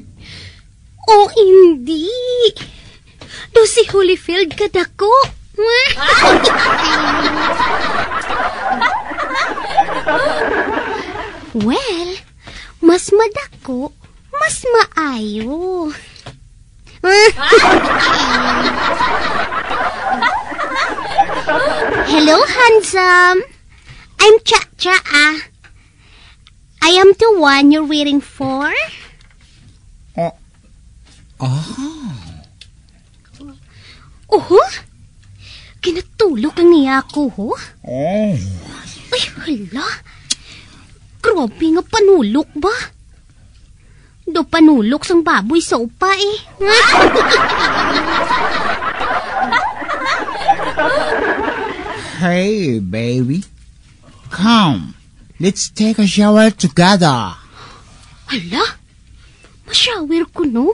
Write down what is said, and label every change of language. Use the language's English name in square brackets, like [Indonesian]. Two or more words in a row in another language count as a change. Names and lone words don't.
[Hiligaynon] Oh, hindi. Do si Holyfield kadako. Well, mas madako, mas maayo. [English] Hello, handsome. I'm Cha-Cha. I am the one you're waiting for. [Hiligaynon] Oh, kinatulog ang niya ako, ho? Oh. Ay, hala. Grabe nga panulok ba? Do panulok sang baboy sa upa [English] Hey, baby. Come. Let's take a shower together. [Hiligaynon] Hala, mashower ko, no?